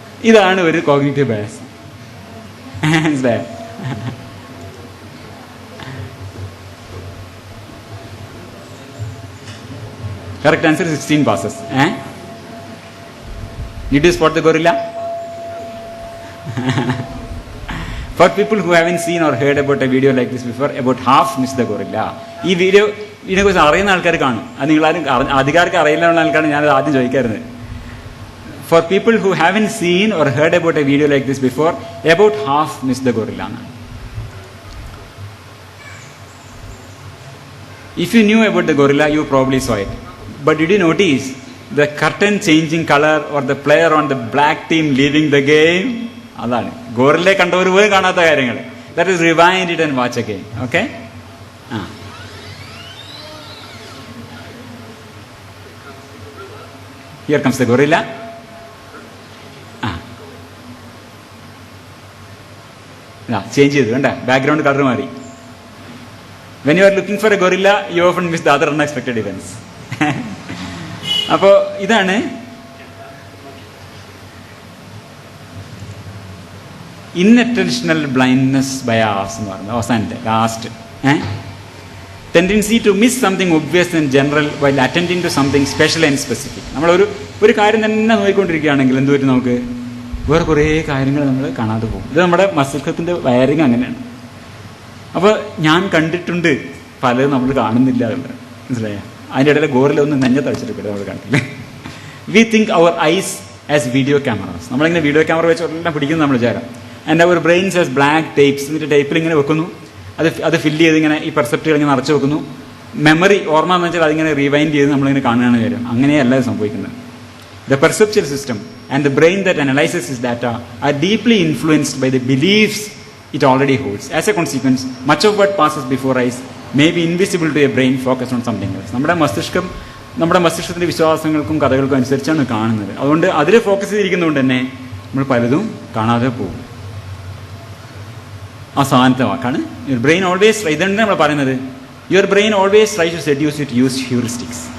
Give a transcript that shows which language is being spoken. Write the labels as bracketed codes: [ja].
[ml] ഇതാണ് ഒരു cognitive bias. മനസ്സിലായോ? [en] Correct answer 16 passes. Did you spot the gorilla? For people who haven't seen or heard about a video like this before, about half missed the gorilla. [ml] ഈ video ഇതിനെക്കുറിച്ച് അറിയുന്ന ആൾക്കാർ കാണും. അത് നിങ്ങളാരും അധികാർക്ക് അറിയില്ല ആൾക്കാരാണ് ഞാനത് ആദ്യം ചോദിക്കാറുണ്ട്. [en] For people who haven't seen or heard about a video like this before, about half missed the gorilla. If you knew about the gorilla, you probably saw it. But did you notice the curtain changing color or the player on the black team leaving the game? [ml] അതാണ് ഗോറിലെ കണ്ടവർ പോലും കാണാത്ത കാര്യങ്ങൾ. [en] That is, rewind it and watch again. Okay? Here comes the gorilla. [ml] Change ചെയ്തു കണ്ട, background colour മാറി. [en] When you are looking for a gorilla, you often miss the other unexpected events. [ml] അപ്പോൾ ഇതാണ് ഇൻഅറ്റൻഷണൽ ബ്ലൈൻഡ്നെസ് ബയാസ് എന്ന് പറയുന്നത്. അവസാനത്തെ [en] Last, tendency to miss something obvious in general while attending to something special and specific. [ml] നമ്മളൊരു കാര്യം തന്നെ നോക്കിക്കൊണ്ടിരിക്കുകയാണെങ്കിൽ എന്ത് പറ്റും, നമുക്ക് വേറെ കുറേ കാര്യങ്ങൾ നമ്മൾ കാണാതെ പോകും. ഇത് നമ്മുടെ മസ്തിഷ്കത്തിൻ്റെ വയറിങ് അങ്ങനെയാണ്. അപ്പോൾ ഞാൻ കണ്ടിട്ടുണ്ട് പലതും നമ്മൾ കാണുന്നില്ല എന്നുള്ളത്, മനസ്സിലായോ? അതിൻ്റെ ഇടയിൽ ഗോറിൽ ഒന്ന് നെഞ്ഞത്തടിച്ചിട്ട് നമ്മൾ കണ്ടില്ല. [en] We think our eyes as video cameras. [ml] നമ്മളിങ്ങനെ വീഡിയോ ക്യാമറ വെച്ച് എല്ലാം പിടിക്കുന്നത് നമ്മൾ വിചാരം. [en] And our brains as black tapes. [ml] എന്നിട്ട് ടേപ്പിൽ ഇങ്ങനെ വെക്കുന്നു, അത് ഫില്ല് ചെയ്ത് ഇങ്ങനെ ഈ പെർസെപ്റ്റുകൾ ഇങ്ങനെ നിറച്ച് വെക്കുന്നു. മെമ്മറി ഓർമ്മ എന്ന് വെച്ചാൽ അതിങ്ങനെ റീവൈൻഡ് ചെയ്ത് നമ്മളിങ്ങനെ കാണുകയാണ് കാര്യം. അങ്ങനെയല്ല സംഭവിക്കുന്നത്. [en] The perceptual system and the brain that analyzes this data are deeply influenced by the beliefs it already holds. As a consequence, much of what passes before eyes may be invisible to a brain focused on something else. [ml] നമ്മുടെ മസ്തിഷ്കത്തിൻ്റെ വിശ്വാസങ്ങൾക്കും കഥകൾക്കും അനുസരിച്ചാണ് കാണുന്നത്. അതുകൊണ്ട് അതിൽ focus ചെയ്തിരിക്കുന്നതുകൊണ്ട് തന്നെ നമ്മൾ പലതും കാണാതെ പോകും. അവസാനത്തെ വാക്കാണ് [en] Your brain always. [ml] ഇതുണ്ട് നമ്മൾ പറയുന്നത്, [en] Your brain always try to seduce it use heuristics.